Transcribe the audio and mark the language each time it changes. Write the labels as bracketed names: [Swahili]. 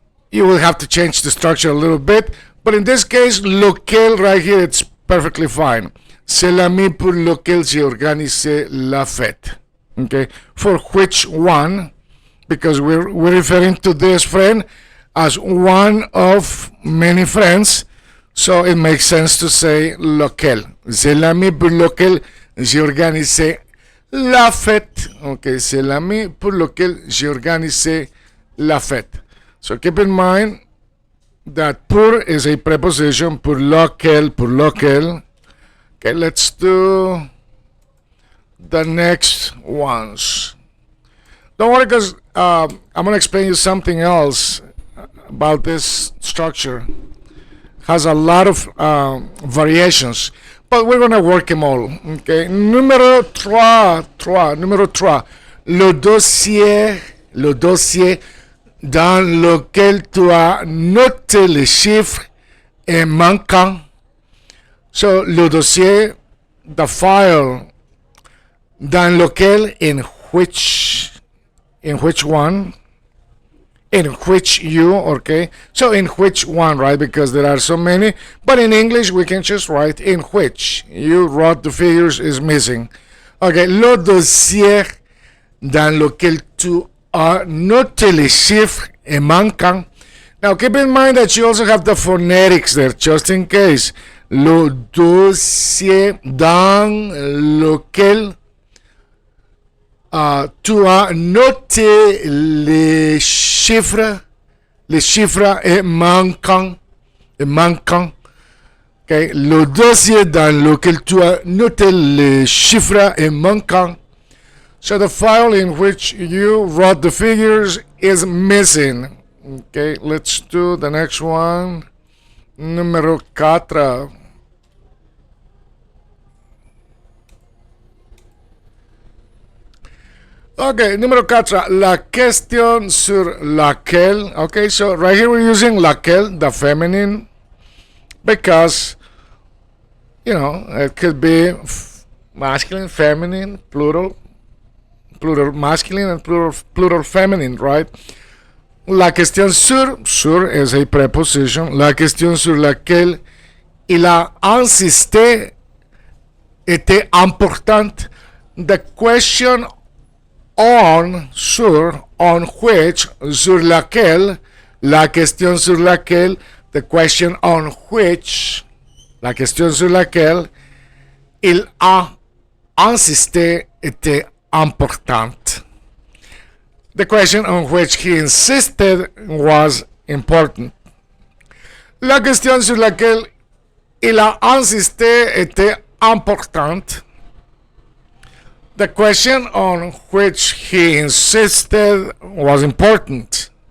[English] You will have to change the structure a little bit, but in this case, lequel right here, it's perfectly fine. [French] C'est l'ami pour lequel j'ai organisé la fête. Okay, [English] for which one because we're referring to this friend as one of many friends. So it makes sense to say lequel. C'est l'ami pour lequel j'ai organisé la fête. Okay, c'est l'ami pour lequel j'ai organisé la fête. So keep in mind that pour is a preposition, [French] pour lequel, pour lequel. [English] Okay, let's do the next ones. Don't worry, because I'm going to explain you something else about this structure. Has a lot of variations, but we're going to work them all. [French] Okay. Numéro 3. Le dossier dans lequel tu as noté les chiffres est manquant. [English] So, [French] le dossier, [English] the file, [French] dans lequel, [English] in which one, in which you, okay? So in which one, right? Because there are so many. But in English, we can just write in which. You wrote the figures is missing. [French] Okay, le dossier dans lequel tu as noté les chiffres est manquant. [English] Now keep in mind that you also have the phonetics there, just in case. [French] Le dossier dans lequel tu as noté les chiffres est manquant. Okay. Le dossier dans lequel tu as noté les chiffres est manquant. [English] So the file in which you wrote the figures is missing. Okay, let's do the next one. [French] Numéro 4. Okay, numéro 4, la question sur laquelle. [English] Okay, so right here we're using laquelle, the feminine, because, it could be masculine, feminine, plural masculine, and plural feminine, right? [French] La question sur [English] is a preposition. [French] La question sur laquelle il a insisté était importante. [English] The question on which, [French] sur laquelle, la question sur laquelle, [English] the question on which, [French] la question sur laquelle il a insisté était importante. [English] The question on which he insisted was important. [French] La question sur laquelle il a insisté était importante. [English] The question on which he insisted was important.